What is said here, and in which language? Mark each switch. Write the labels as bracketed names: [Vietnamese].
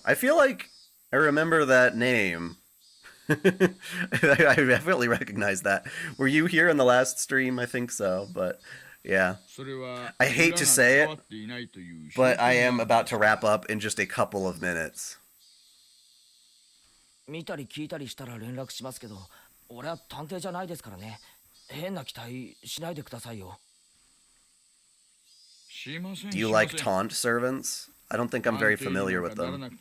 [English] I feel like I remember that name. I definitely recognize that. Were you here in the last stream? I think so, but yeah. I hate to say it, but I am about to wrap up in just a couple of minutes. [Japanese] 見たり聞いたりしたら連絡しますけど、俺は探偵じゃないですからね。変な期待しないでくださいよ。 [English] Do you like taunt servants? I don't think I'm very familiar with them.